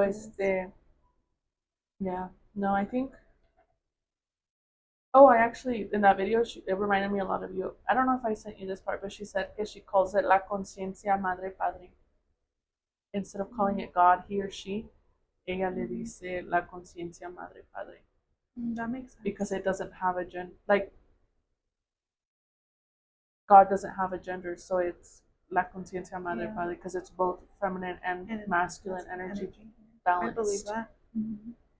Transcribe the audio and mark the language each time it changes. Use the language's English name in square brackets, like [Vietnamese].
[English] Yes. yeah, no, I think. Oh, I actually in that video, it reminded me a lot of you. I don't know if I sent you this part, but she said que she calls it la conciencia madre padre instead of calling it God, he or she. [Spanish] Ella le dice la conciencia madre padre [English] That makes sense. because it doesn't have a like God doesn't have a gender, so it's la conciencia madre padre because it's both feminine and masculine energy balanced. I believe that. Mm-hmm.